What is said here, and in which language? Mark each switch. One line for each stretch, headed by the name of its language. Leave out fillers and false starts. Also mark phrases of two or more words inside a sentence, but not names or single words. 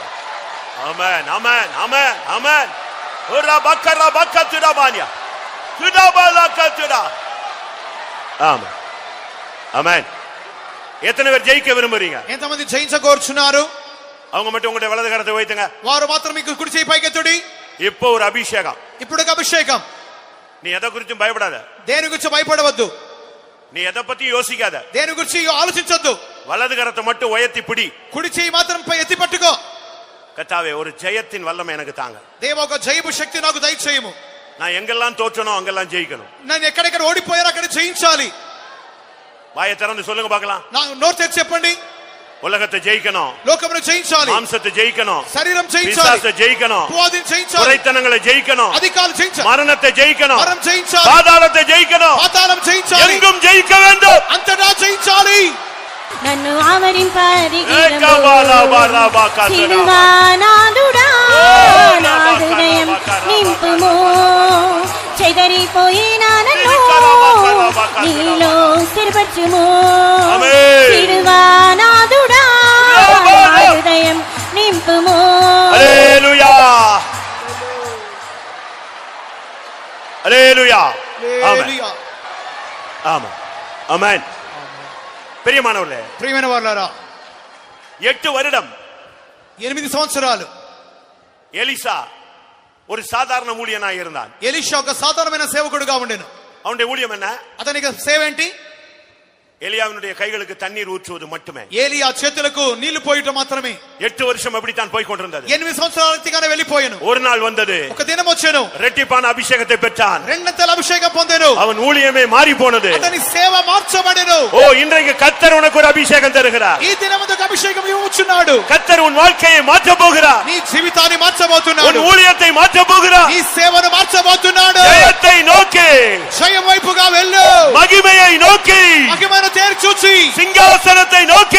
Tamil: ஆமென், ஆமென், ஆமென், ஆமென். ஒரபக்கரா பக்கா திடாபானியா திடாபாலா கதிரா. ஆமென், ஆமென். எத்தனை பேர் ஜெயிக்க விரும்புறீங்க?
Telugu: ఎంతమంది జయించగోరుచున్నారు?
Tamil: அவங்க மட்டும் உங்களுடைய வலது கரத்தை வைத்துங்க.
Telugu: వారు మాత్రం మీకు కుడి చేయి పైకెత్తుడి.
Tamil: இப்போ ஒரு అభిషేகம்,
Telugu: ఇప్పుడు ఒక అభిషేకం.
Tamil: நீ எதை குறிச்சும் பயப்படாத,
Telugu: దేని గురించి భయపడవద్దు,
Tamil: நீ எதை பத்தி யோசிக்காத,
Telugu: దేని గురించి ఆలోచించొద్దు.
Tamil: வலது கரத்தை மட்டும் உயர்த்தி பிடி.
Telugu: కుడి చేయి మాత్రం పై ఎత్తి పట్టుకో.
Tamil: கர்த்தாவே, ஒரு ஜெயத்தின் வல்லமை எனக்கு தாங்க.
Telugu: దేవా, ఒక జయపు శక్తి నాకు దయచేయము.
Tamil: நான் எங்கெல்லாம் தோற்றனோ அங்கெல்லாம் ஜெயிக்கணும்.
Telugu: నేను ఎక్కడెక్కడ ఓడిపోయారో అక్కడ జయించాలి.
Tamil: வாயை திறந்து சொல்லுங்க பார்க்கலாம்.
Telugu: నా నోరు తెరిచి చెప్పండి.
Tamil: உலகத்தை ஜெயிக்கணும்,
Telugu: లోకమును జయించాలి,
Tamil: மாம்சத்தை ஜெயிக்கணும்,
Telugu: శరీరం జయించాలి,
Tamil: பிசாசை ஜெயிக்கணும்,
Telugu: అపవాదిని జయించాలి,
Tamil: குறைத்தனங்களை ஜெயிக்கணும்,
Telugu: అధికారులు జయించాలి,
Tamil: மரணத்தை ஜெயிக்கணும்,
Telugu: మరణం జయించాలి,
Tamil: பாதாளத்தை ஜெயிக்கணும்,
Telugu: పాతాళం జయించాలి,
Tamil: எங்கும் ஜெயிக்க வேண்டும்.
Telugu: అంతటా జయించాలి. నన్ను ఆవరింపరిగిరము ఏకబాలబారాబాకాతరా. సిలువానాదుడా నా హృదయం నింపుము చెదరిపోయిన నన్ను నీలో స్థిరపరచుము ఆమేన్. సిలువానాదుడా నా హృదయం నింపుము. హల్లెలూయా, హల్లెలూయా, ఆమేన్, హల్లెలూయా.
Tamil: ஆமென், ஆமென். பிரியமானவர்களே,
Telugu: ప్రియమైన వారలారా,
Tamil: 8 வருடம்
Telugu: 8 సంవత్సరాలు
Tamil: எலிசா ஒரு சாதாரண ஊழியனாய் இருந்தான்.
Telugu: ఎలీషా ఒక సాధారణమైన సేవకుడుగా ఉండెను.
Tamil: அவனுடைய ஊழியம் என்ன?
Telugu: అతనికి సేవ ఏంటి?
Tamil: எலியாவினுடைய கைகளுக்கு தண்ணீர் ஊற்றுவது மட்டுமே.
Telugu: ఏలియా చేతులకు నీళ్లు పోయటం మాత్రమే.
Tamil: 8 வருஷம் அப்படித்தான் போய் கொண்டிருந்தது.
Telugu: 8 సంవత్సరాల రీతిగానే వెళ్ళిపోయాను.
Tamil: ஒரு நாள் வந்தது,
Telugu: ఒక దినం వచ్చెను,
Tamil: ரெட்டிப்பான அபிஷேகத்தை பெற்றான்.
Telugu: రెండంతల అభిషేకం పొందెను.
Tamil: அவன் ஊழியமே மாறி போனது.
Telugu: అతని సేవ మార్చబడెను.
Tamil: ஓ, இன்றைக்கு கர்த்தர் உனக்கு ஒரு அபிஷேகம் தருகிறார்.
Telugu: ఈ దినమందు ఒక అభిషేకం ఇవ్వచున్నాడు.
Tamil: கர்த்தர் உன் வாழ்க்கையை மாற்ற போகிறார்.
Telugu: నీ జీవితాన్ని
Tamil: உன்
Telugu: మార్చబోతున్నాడు.
Tamil: ஊழியத்தை மாற்ற போகிறார்.
Telugu: నీ సేవను మార్చబోతున్నాడు.
Tamil: ஜெயத்தை நோக்கி,
Telugu: జయం వైపుగా వెళ్ళు.
Tamil: மகிமையை நோக்கி,
Telugu: మహిమను తేరి చూచి,
Tamil: சிங்காசனத்தை நோக்கி,